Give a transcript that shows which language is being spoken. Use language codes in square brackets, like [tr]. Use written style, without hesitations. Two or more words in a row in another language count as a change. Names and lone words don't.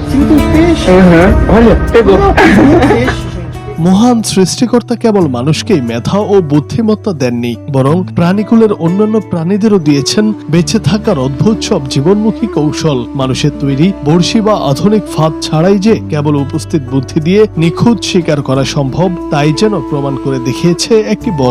[pt] Tem um peixe. Olha, pegou. Um peixe, gente. [bn] মহান সৃষ্টিকর্তা কেবল মানুষকেই মেধা ও বুদ্ধিমত্তা দেননি, বরং প্রাণীকুলের অন্যান্য প্রাণীদেরও দিয়েছেন বেঁচে থাকার অদ্ভুত সব জীবনমুখী কৌশল। মানুষের তৈরি বড়শি বা আধুনিক ফাঁদ ছাড়াই যে কেবল উপস্থিত বুদ্ধি দিয়ে নিখুঁত শিকার করা সম্ভব, তাই যেন প্রমাণ করে দেখিয়েছে একটি বক।